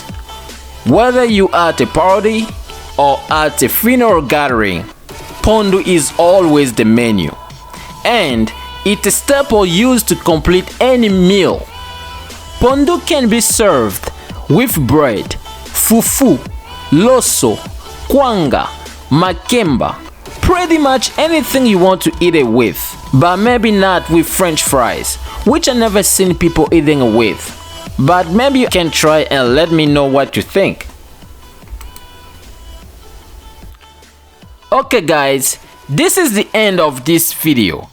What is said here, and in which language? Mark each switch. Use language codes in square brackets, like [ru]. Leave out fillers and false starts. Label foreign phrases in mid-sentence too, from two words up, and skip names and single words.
[en] Whether you are at a party or at a funeral gathering, PONDU is always the menu. And it's a staple used to complete any meal. PONDU can be served with bread, fufu, loso, KWANGA, makemba, pretty much anything you want to eat it with, but maybe not with French fries, which I never seen people eating it with. But maybe you can try and let me know what you think. Okay guys, this is the end of this video.